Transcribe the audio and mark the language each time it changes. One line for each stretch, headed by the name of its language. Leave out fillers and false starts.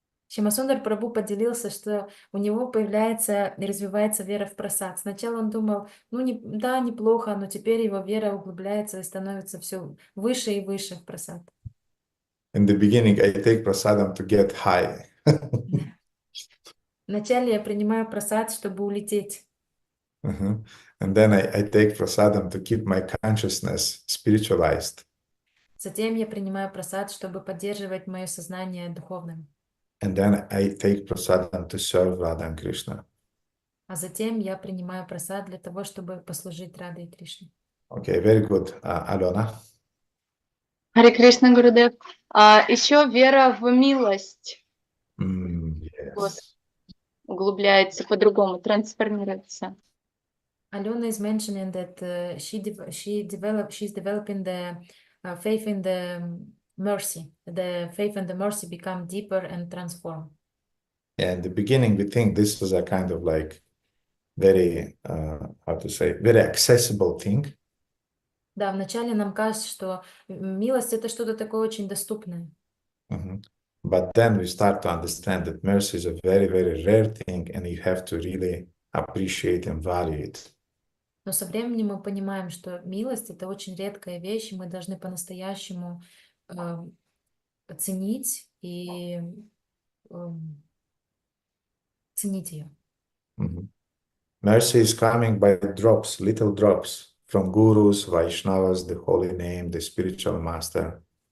Russian: Шримад Прабху поделился, что у него появляется и развивается вера в прасад. Сначала он думал, да, неплохо, но теперь его вера углубляется и становится все выше и выше в прасад.
English: In the beginning, I take prasadam to get high.
Russian: Вначале я принимаю прасад, чтобы улететь.
English: And then I take prasadam to keep my consciousness spiritualized.
Russian: Затем я принимаю прасад, чтобы поддерживать мое сознание духовным.
English: And then I take prasadam to serve Radha and Krishna.
Russian: А затем я принимаю прасад для того, чтобы послужить Раде и Кришне.
English: Okay, very good. Alona?
Russian: Харе Кришна, Гурудев. Еще вера в милость
English: Yes.
Russian: углубляется по-другому, трансформируется.
English: Alona is mentioning that she's developing the faith in the mercy. The faith and the mercy become deeper and transform. Yeah, in the beginning, we think this is a kind of like very, very accessible thing.
Russian: Да, вначале нам кажется, что милость это что-то такое очень доступное.
English: But then we start to understand that mercy is a very, very rare thing, and you have to really appreciate and value it.
Russian: Но со временем мы понимаем, что милость — это очень редкая вещь, и мы должны по-настоящему ценить и ценить ее. Mhm.
English: Mercy is coming by drops, little drops, from gurus, Vaishnavas, the holy name, the spiritual master.